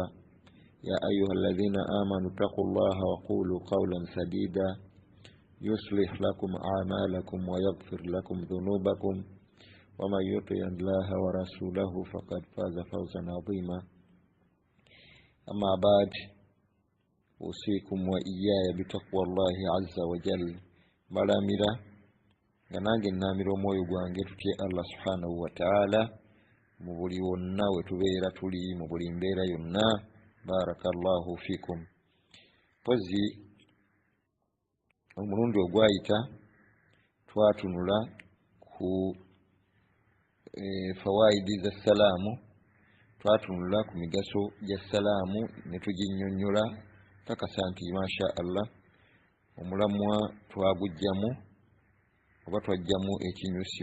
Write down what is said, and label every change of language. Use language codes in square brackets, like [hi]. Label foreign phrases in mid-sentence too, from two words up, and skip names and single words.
[ar] يا أيها الذين آمنوا اتقوا الله وقولوا قولا سديدا يصلح لكم أعمالكم ويغفر لكم ذنوبكم ومن يطع الله ورسوله فقد فاز فوزا عظيما. أما بعد أوصيكم وإياي بتقوى الله عز وجل. [lg] ملامرة ganange namira omwoyo gwange tutye [ar] الله سبحانه وتعالى [lg] mu buli wonna we tubeera tuli mu buli mbeera yonna. [ar] بارك الله فيكم. [lg] Pozi omulundi ogwayita twatunula ku fawaidi za salaamu, twatunula ku migaso gya salaamu ne tuginnyonnyola takasa nti [ar] ما شاء الله [lg] omulamwa twagujjamu oba twajjamu ekinyusi.